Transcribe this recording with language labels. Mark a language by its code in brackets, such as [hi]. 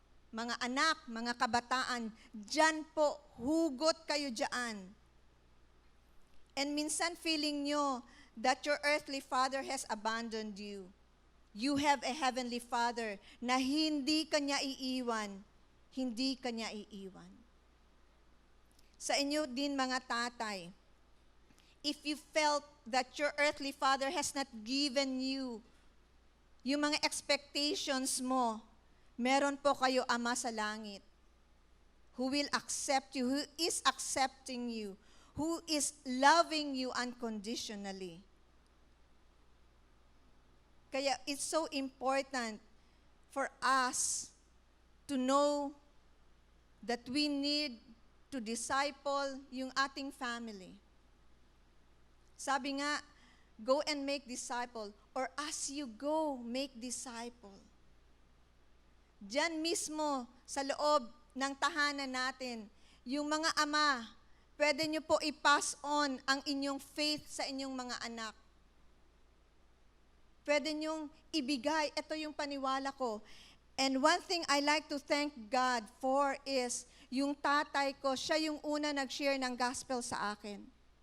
[tl] Mga anak, mga kabataan, dyan po, hugot kayo dyan. [en] And minsan feeling nyo that your earthly father has abandoned you. You have a Heavenly Father [tl] na hindi kanya iiwan. Hindi kanya iiwan. Sa inyo din mga tatay, [en] if you felt that your earthly father has not given you yung mga expectations mo, [tl] meron po kayo Ama sa langit [en] who will accept you, who is accepting you, who is loving you unconditionally. Kaya it's so important for us to know that we need to disciple yung ating family. [tl] Sabi nga, [en] go and make disciple, or as you go, make disciple. [tl] Diyan mismo sa loob ng tahanan natin, yung mga ama, pwede nyo po i-pass on ang inyong faith sa inyong mga anak. Pwede nyong ibigay, ito yung paniwala ko. [en] And one thing I like to thank God for is, [tl] yung tatay ko, siya yung una nag-share ng gospel sa akin.